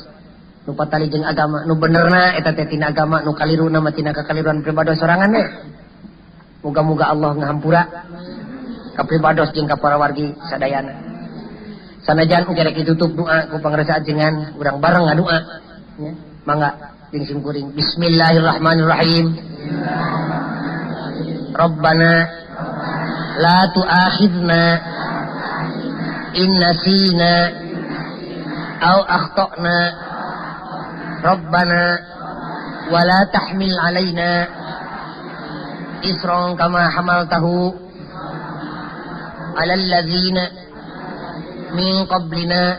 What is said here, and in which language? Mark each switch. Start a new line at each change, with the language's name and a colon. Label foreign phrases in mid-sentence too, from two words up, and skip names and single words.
Sundanese: Nu patali jeung agama, nu benerna eta teh tina agama, nu kaliruna mah tina kakaliruan pribados sorangan we. Muga-muga Allah ngahampura ka pribados jeung ka para wargi sadayana. Sanajan uga rek ditutup doa ku pangrasa ajengan, urang bareng ngadoa nya. Mangga jeung sim kuring. Bismillahirrahmanirrahim.
Arabic: ربنا لا تؤاخذنا إن نسينا أو أخطأنا. ربنا ولا تحمل علينا إصرا كما حملته على الذين من قبلنا.